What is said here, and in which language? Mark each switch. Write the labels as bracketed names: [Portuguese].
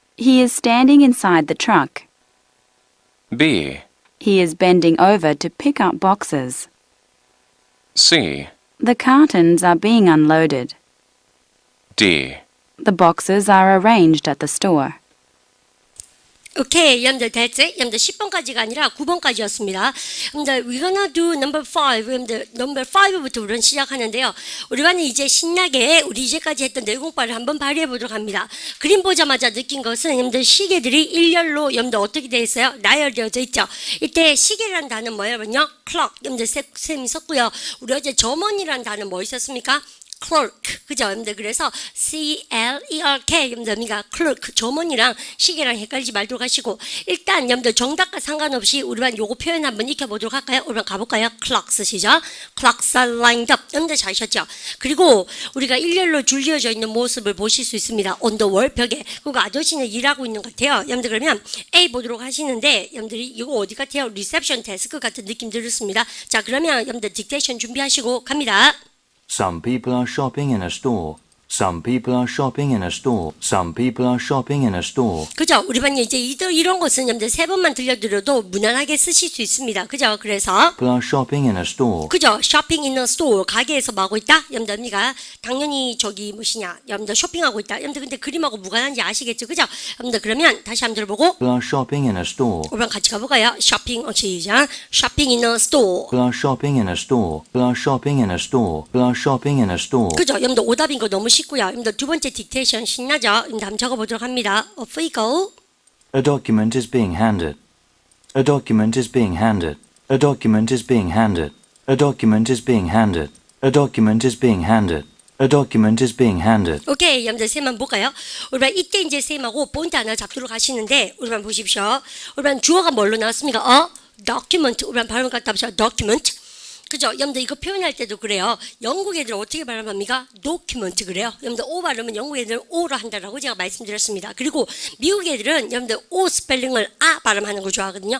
[English] He is standing inside the truck. B. He is bending over to pick up boxes. C. The cartons are being unloaded. D. The boxes are arranged at the store. [Korean] 오케이, 여러분들 됐지? 여러분들 10번까지가 아니라 9번까지였습니다. [English] 여러분들 we're gonna do number 5. [Korean] 여러분들 number 5부터 우리는 시작하는데요. 우리가 이제 신나게 우리 이제까지 했던 내공과를 한번 발휘해 보도록 합니다. 그림 보자마자 느낀 것은 여러분들 시계들이 일렬로 여러분들 어떻게 되어 있어요? 나열되어져 있죠. 이때 시계라는 단어는 뭐예요? clock. 여러분들 쌤이 썼고요. 우리 어제 점원이라는 단어 뭐 있었습니까? clerk, 그죠? 여러분들 그래서 C-L-E-R-K 여러분들 clerk, 점원이랑 시계랑 헷갈리지 말도록 하시고 일단 여러분들 정답과 상관없이 우리만 요거 표현 한번 익혀보도록 할까요? 우리만 가볼까요? clock 쓰시죠? [English] clocks are lined up [Korean] 여러분들 잘하셨죠? 그리고 우리가 일렬로 줄지어져 있는 모습을 보실 수 있습니다. [English] on the wall, [Korean] 벽에. 그리고 아저씨는 일하고 있는 것 같아요. 여러분들 그러면 A 보도록 하시는데 여러분들이 이거 어디 같아요? 리셉션 데스크 같은 느낌 들었습니다. 자 그러면 여러분들 딕테이션 준비하시고 갑니다. [English] Some people are shopping in a store. Some people are shopping in a store. Some people are shopping in a store. [Korean] 그죠? 우리 반이 이제 이런 것은 여러분들 3번만 들려드려도 무난하게 쓰실 수 있습니다. 그죠? 그래서 [English] People are shopping in a store. [Korean] 그죠? [English] shopping in a store [Korean] 가게에서 뭐 하고 있다? 여러분들 우리가 당연히 저기 무엇이냐? 여러분들 쇼핑하고 있다. 여러분들 근데 그림하고 무관한지 아시겠죠? 그죠? 여러분들 그러면 다시 한번 들어보고 [English] People are shopping in a store. [Korean] 우리 같이 가볼까요? shopping 시작. [English] shopping in a store. People are shopping in a store. People are shopping in a store. People are shopping in a store. [Korean] 그죠? 여러분들 오답인 거 너무 쉽고요. 여러분들 두 번째 딕테이션 신나죠? 여러분들 한번 적어보도록 합니다. [English] Off we go. A document is being handed. A document is being handed. A document is being handed. A document is being handed. A document is being handed. A document is being handed. [Korean] 오케이, 여러분들 쌤만 볼까요? 우리만 이때 이제 쌤하고 포인트 하나 잡도록 하시는데 우리만 보십시오. 우리만 주어가 뭘로 나왔습니까? document. 우리만 발음 갖다 봅시다. document. 그죠? 여러분들 이거 표현할 때도 그래요. 영국 애들은 어떻게 발음합니까? document 그래요. 여러분들 O 발음은 영국 애들은 O로 한다라고 제가 말씀드렸습니다. 그리고 미국 애들은 여러분들 O 스펠링을 아 발음하는 걸 좋아하거든요.